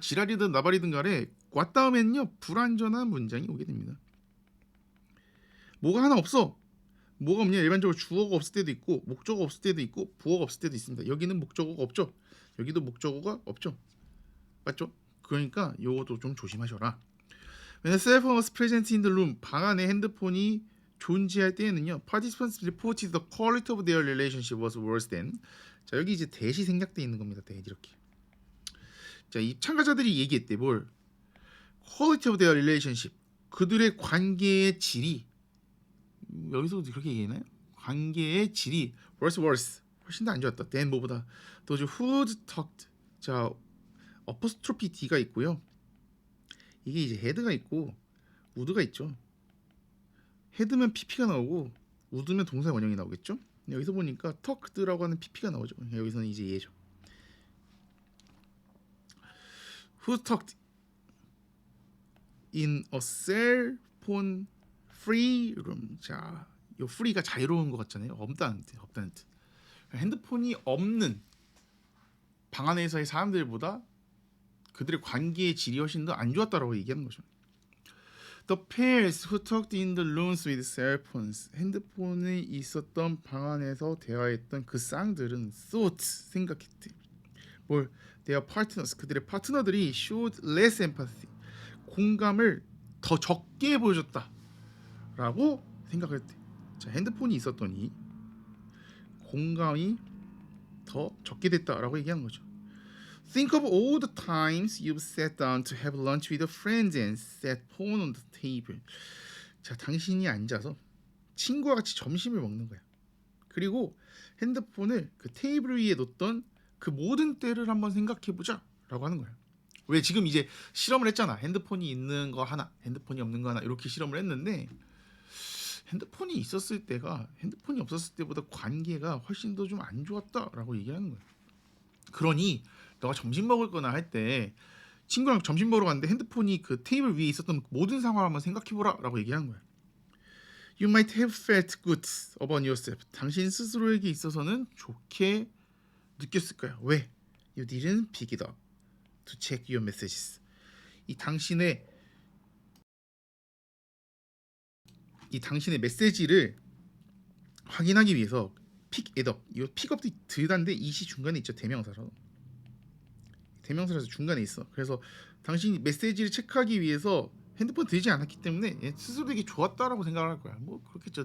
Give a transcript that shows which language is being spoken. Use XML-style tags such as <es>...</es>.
<ko>지랄이든 나발이든 간에 what 다음에는요 불완전한 문장이 오게 됩니다. 뭐가 하나 없어. 뭐가 없냐? 일반적으로 주어가 없을 때도 있고 목적어가 없을 때도 있고 부어가 없을 때도 있습니다. 여기는 목적어가 없죠. 여기도 목적어가 없죠. 맞죠? 그러니까 요것도 좀 조심하셔라.</ko> <en>When a cell phone was present in the room,</en> <ko>방 안에 핸드폰이 존재할 때에는요.</ko> <en>Participants reported the quality of their relationship was worse than.</en> <ko>자, 여기 이제 대시 생략돼 있는 겁니다. 대 이렇게. 자, 이 참가자들이 얘기했대. 뭘?</ko> <en>Quality of their relationship.</en> <ko>그들의 관계의 질이 여기서도 그렇게 얘기하나요? 관계의 질이 worse 훨씬 더 안 좋았다. than 뭐보다.</ko> <en>those who talked.</en> <ko>자, 어퍼스트로피 D가 있고요. 이게 이제 헤드가 있고 우드가 있죠. 헤드면 PP가 나오고 우드면 동사 원형이 나오겠죠. 여기서 보니까 talked라고 하는 PP가 나오죠. 여기서는 이제 얘죠.</ko> <en>Who talked in a cell phone free room.</en> <ko>자, 요 free가 자유로운 것 같잖아요. 없다는 뜻. 핸드폰이 없는 방 안에서의 사람들보다 그들의 관계의 질이 훨씬 더 안 좋았다라고 얘기하는 거죠.</ko> <en>The pairs who talked in the rooms with cell phones.</en> <ko>핸드폰이 있었던 방 안에서 대화했던 그 쌍들은 thought, 생각했대. 뭘?</ko> <en>Their partners,</en> <ko>그들의 파트너들이</ko> <en>showed less empathy.</en> <ko>공감을 더 적게 보여줬다라고 생각을 했대. 자, 핸드폰이 있었더니 공감이 더 적게 됐다라고 얘기하는 거죠.</ko> <en>Think of all the times you've sat down to have lunch with your friends and set phone on the table.</en> <ko>자, 당신이 앉아서 친구와 같이 점심을 먹는 거야. 그리고 핸드폰을 그 테이블 위에 놓던 그 모든 때를 한번 생각해보자 라고 하는 거야. 왜 지금 이제 실험을 했잖아. 핸드폰이 있는 거 하나, 핸드폰이 없는 거 하나 이렇게 실험을 했는데 핸드폰이 있었을 때가 핸드폰이 없었을 때보다 관계가 훨씬 더 좀 안 좋았다라고 얘기하는 거야. 그러니 너가 점심 먹을 거나 할 때 친구랑 점심 먹으러 갔는데 핸드폰이 그 테이블 위에 있었던 모든 상황을 한번 생각해보라 라고 얘기하는 거야.</ko> <en>You might have felt good about yourself.</en> <ko>당신 스스로에게 있어서는 좋게 느꼈을 거야. 왜?</ko> <en>You didn't pick it up to check your messages.</en> <ko>이 당신의 메시지를 확인하기 위해서</ko> <en>pick it up.</en> <ko>이 pickup도 들단데 이시 중간에 있죠. 대명사라서 중간에 있어. 그래서 당신이 메시지를 체크하기 위해서 핸드폰 들지 않았기 때문에 스스로에게 좋았다라고 생각을 할 거야. 뭐 그렇겠죠.</ko>